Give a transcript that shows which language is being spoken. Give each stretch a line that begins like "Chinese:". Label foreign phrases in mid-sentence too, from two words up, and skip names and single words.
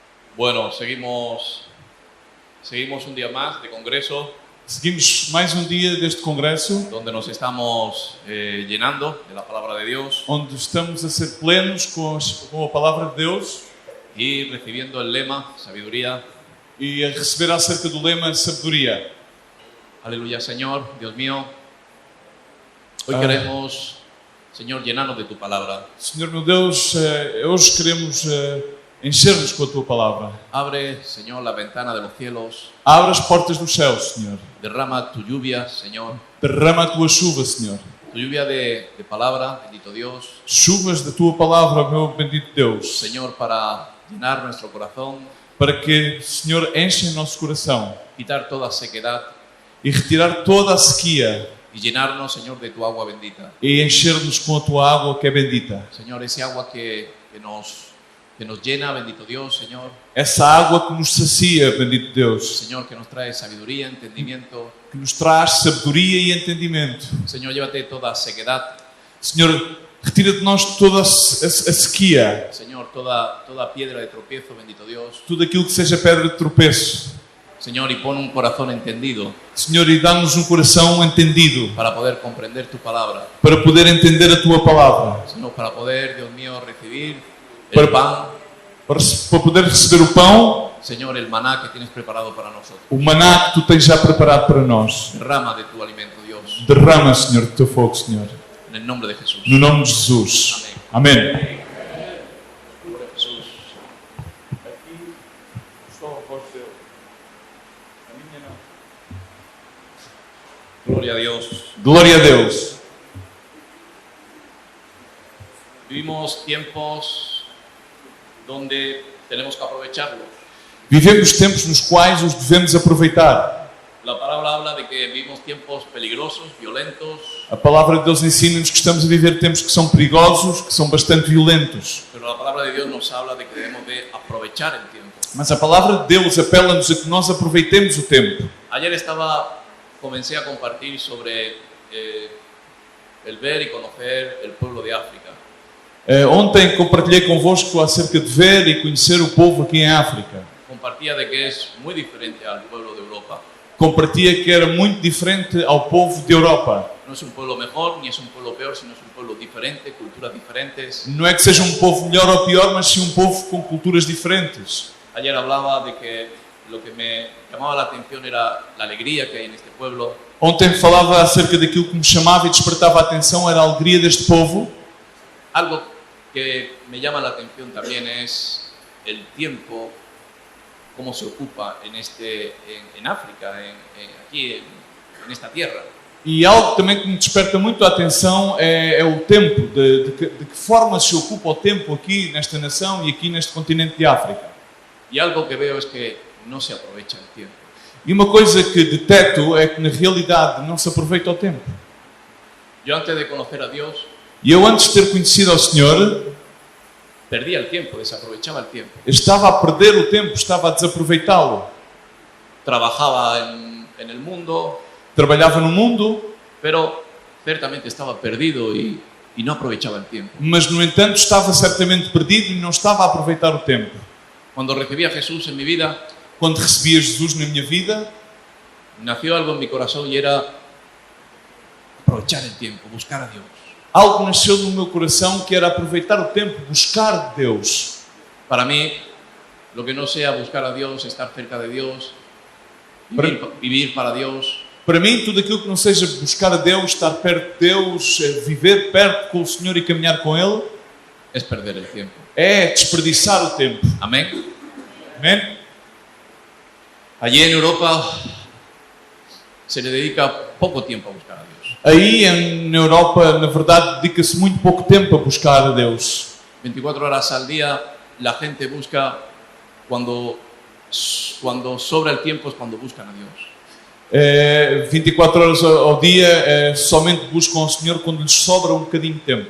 Spanish: Bueno, seguimos un día más de congreso
Portuguese: Seguimos mais um dia deste congresso,
Spanish: donde nos estamos llenando de la palabra de Dios
Portuguese: onde estamos a ser plenos com a palavra de Deus
Spanish: y recibiendo el lema sabiduría.
Portuguese: e a receber acerca do lema sabedoria.
Spanish: Aleluya, Señor, Dios mío. Hoy Ah. queremos, Señor, llenarnos de tu palabra.
Portuguese: Senhor meu Deus, hoje queremos encher-nos com a tua palavra.
Spanish: Abre, Señor, la ventana de los cielos.
Portuguese: Abre as portas dos céus, Senhor.
Spanish: Derrama tu lluvia, Señor.
Portuguese: Derrama a tua chuva, Senhor.
Spanish: Tu lluvia de palabra, bendito Dios.
Portuguese: Chuvas da tua palavra, meu bendito Deus.
Spanish: Señor, para llenar nuestro corazón,
Portuguese: Para que, Senhor, enche o nosso coração
Spanish: quitar toda sequedad
Portuguese: e retirar toda a sequia
Spanish: y llenarnos, Señor, de tu agua bendita.
Portuguese: e encher-nos com a tua água que é bendita.
Spanish: Señor, ese agua que nos llena, bendito Dios, Señor.
Portuguese: Essa água que nos sacia, bendito Deus.
Spanish: Señor, que nos trae sabiduría, entendimiento.
Portuguese: Que nos traz sabedoria e entendimento.
Spanish: Señor, llévate toda sequedad.
Portuguese: Senhor, retira de nós toda a sequia,
Spanish: Señor, toda piedra de tropiezo, bendito Dios.
Portuguese: tudo aquilo que seja pedra de tropeço.
Spanish: Señor, y pon un corazón entendido
Portuguese: Senhor, e dá-nos um coração entendido
Spanish: para poder comprender tu palabra.
Portuguese: para poder entender a tua palavra,
Spanish: Señor, para poder, Dios mío, recibir
Portuguese: Para-
Spanish: el pan,
Portuguese: para poder receber o pão,
Spanish: Señor, el maná que tienes preparado para nosotros.
Portuguese: o maná que tu tens já preparado para nós.
Spanish: Derrama de tu alimento, Dios,
Portuguese: Derrama, Senhor, do teu fogo, Senhor.
Spanish: en el nombre de Jesús.
Portuguese: No nome de Jesus. Amém.
Spanish: Jesús. Gloria a Dios.
Portuguese: Glória a Deus.
Spanish: Vivimos tiempos donde tenemos que aprovecharlos.
Portuguese: Vivemos tempos nos quais os devemos aproveitar.
Spanish: La palabra habla de que vivimos tiempos peligrosos, violentos,
Portuguese: A palavra de Deus ensina-nos que estamos a viver tempos que são perigosos, que são bastante violentos.
Spanish: pero la palabra de Dios nos habla de que debemos de aprovechar el tiempo.
Portuguese: Mas a palavra de Deus apela-nos a que nós aproveitemos o tempo.
Spanish: Ayer comencé a compartir sobre el ver y conocer el pueblo de África.
Portuguese: Ontem compartilhei convosco acerca de ver e conhecer o povo aqui em África.
Spanish: Compartía de que es muy diferente al pueblo de Europa.
Portuguese: Compartilhei que era muito diferente ao povo de Europa.
Spanish: No es un pueblo mejor ni es un pueblo peor, sino es un pueblo diferente, culturas diferentes.
Portuguese: Não é que seja um povo melhor ou pior, mas sim um povo com culturas diferentes.
Spanish: Ayer hablaba de que lo que me llamaba la atención era la alegría que hay en este pueblo.
Portuguese: Ontem falava acerca daquilo que me chamava e despertava a atenção, era a alegria deste povo.
Spanish: Algo que me llama la atención también es el tiempo, cómo se ocupa en África, aquí en esta tierra.
Portuguese: E algo também que me desperta muito a atenção é o tempo, de que forma se ocupa o tempo aqui nesta nação e aqui neste continente de África.
Spanish: Y algo que veo es que no se aprovecha el tiempo.
Portuguese: E uma coisa que deteto é que na realidade não se aproveita o tempo.
Spanish: Yo antes de conocer a Dios
Portuguese: E eu antes de ter conhecido ao Senhor,
Spanish: perdía el tiempo, desaprovechaba el tiempo.
Portuguese: estava a perder o tempo, estava a desaproveitá-lo.
Spanish: Trabajaba en el mundo,
Portuguese: Trabalhava no mundo,
Spanish: pero ciertamente estaba perdido y no aprovechaba el tiempo.
Portuguese: mas no entanto estava certamente perdido e não estava a aproveitar o tempo.
Spanish: Cuando recibí a Jesús en mi vida,
Portuguese: Quando recebia Jesus na minha vida,
Spanish: nació algo en mi corazón y era aprovechar el tiempo, buscar a Dios.
Portuguese: algo nasceu no meu coração que era aproveitar o tempo, buscar Deus.
Spanish: Para mí, lo que no sea buscar a Dios, estar cerca de Dios, vivir para Dios,
Portuguese: Para mim, tudo aquilo que não seja buscar a Deus, estar perto de Deus, viver perto com o Senhor e caminhar com Ele,
Spanish: es perder el tiempo.
Portuguese: é desperdiçar o tempo.
Spanish: Amén.
Portuguese: Amém?
Spanish: Allí en Europa se le dedica poco tiempo a buscar a Dios.
Portuguese: Aí, na Europa, na verdade, dedica-se muito pouco tempo a buscar a Deus.
Spanish: 24 horas al día la gente busca, cuando sobra el tiempo es cuando buscan a Dios.
Portuguese: 24 horas ao dia, somente buscam ao Senhor quando lhes sobra um bocadinho de tempo.